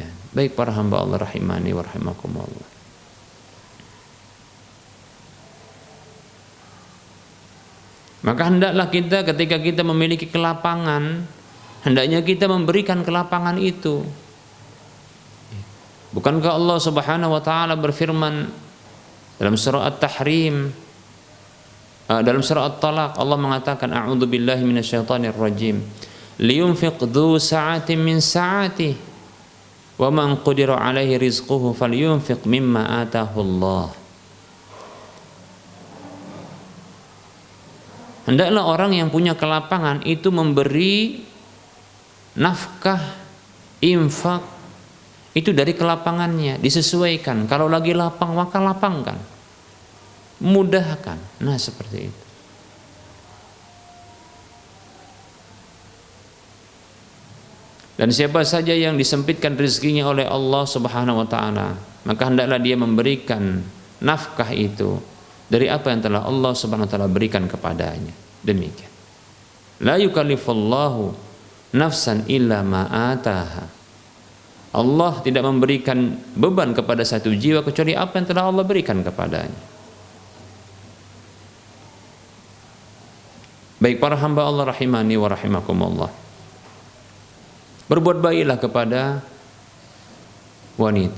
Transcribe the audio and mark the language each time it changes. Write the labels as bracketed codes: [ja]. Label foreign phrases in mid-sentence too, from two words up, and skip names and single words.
[id] Baik para hamba Allah [ar] رحمني ورحمكم الله. [id] Maka hendaklah kita ketika kita memiliki kelapangan, hendaknya kita memberikan kelapangan itu. Bukankah Allah [ar] سبحانه وتعالى [id] berfirman dalam surah At-Tahrim, dalam surah At-Talaq, Allah mengatakan [ar] أعوذ بالله من الشيطان الرجيم. لينفق ذو سعة من سعته ومن قدر عليه رزقه فلينفق مما آتاه الله. [id] Hendaklah orang yang punya kelapangan itu memberi nafkah, infak itu dari kelapangannya, disesuaikan. Kalau lagi lapang maka lapangkan, mudahkan. Nah, seperti itu. Dan siapa saja yang disempitkan rezekinya oleh Allah [ar] سبحانه وتعالى, [id] maka hendaklah dia memberikan nafkah itu dari apa yang telah Allah [ar] سبحانه وتعالى [id] berikan kepadanya. Demikian. [ar] لا يكلف الله نفسا إلا ما آتاها. [id] Allah tidak memberikan beban kepada satu jiwa kecuali apa yang telah Allah berikan kepadanya. Baik para hamba Allah [ar] رحمني ورحمكم الله. [id] Berbuat baiklah kepada wanita.